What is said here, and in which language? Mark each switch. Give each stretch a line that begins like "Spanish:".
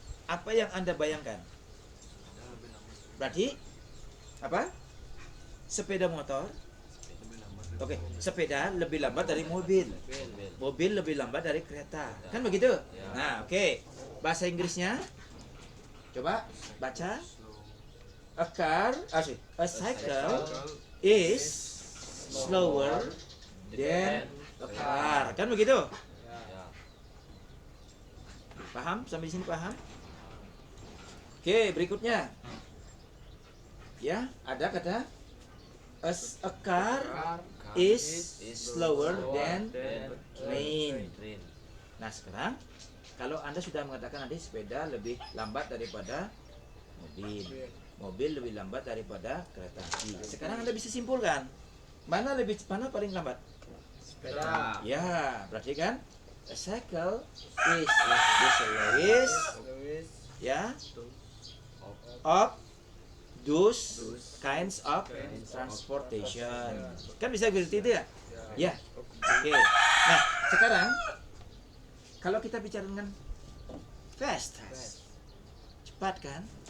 Indonesian: Apa yang Anda bayangkan? Berarti apa? Sepeda motor. Oke, sepeda lebih lambat dari mobil. Mobil lebih lambat dari kereta. Kan begitu? Nah, oke. Bahasa Inggrisnya coba baca.
English: A cycle is slower than a car.
Indonesian: Kan begitu? Paham? Sampai di sini paham? Oke, berikutnya. Ya, ada kata
English: a car is slower than train.
Indonesian: Nah, sekarang kalau Anda sudah mengatakan nanti sepeda lebih lambat daripada mobil lebih lambat daripada kereta api. Sekarang Anda bisa simpulkan mana paling lambat? Sepeda. Ya, berarti kan
English: a cycle is the slowest, ya, of those kinds of transportation.
Indonesian: Kan bisa begitu ya? Ya. Oke. Nah, sekarang kalau kita bicara dengan fast, cepat kan?